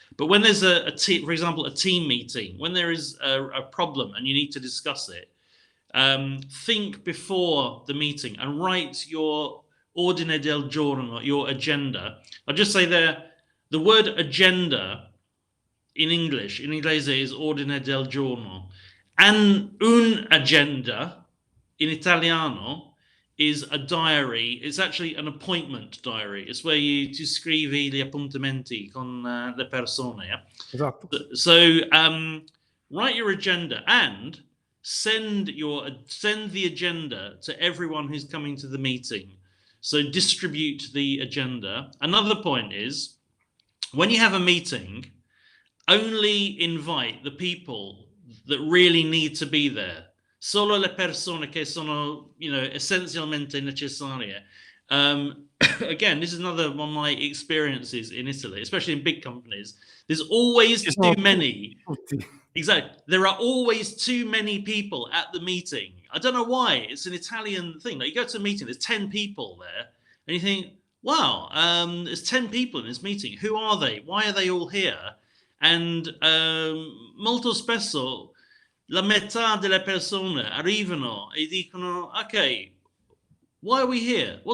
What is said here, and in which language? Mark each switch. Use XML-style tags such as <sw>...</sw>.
<en>But when there's for example, a team meeting, when there is a problem and you need to discuss it, think before the meeting and write your ordine del giorno, your agenda. I'll just say there, the word agenda in English,</en> <it>in inglese,</it> <en>is ordine del giorno. And un agenda in Italiano is a diary. It's actually an appointment diary. It's where</en> <it>tu scrivi gli appuntamenti con le persone.</it> <en>Yeah?</en> <it>Esatto.</it> <en>So write your agenda and send the agenda to everyone who's coming to the meeting. So distribute the agenda. Another point is, when you have a meeting, only invite the people that really need to be there.</en> <it>Solo le persone che sono, essenzialmente necessarie.</it> <en>Again, this is another one of my experiences in Italy, especially in big companies. There's always too many. Exactly. There are always too many people at the meeting. I don't know why. It's an Italian thing. Like, you go to a meeting, there's 10 people there, and you think, wow, there's 10 people in this meeting. Who are they? Why are they all here?</en> <it>And molto spesso la metà delle persone arrivano e dicono, okay,</it> <en>why are we here?</en>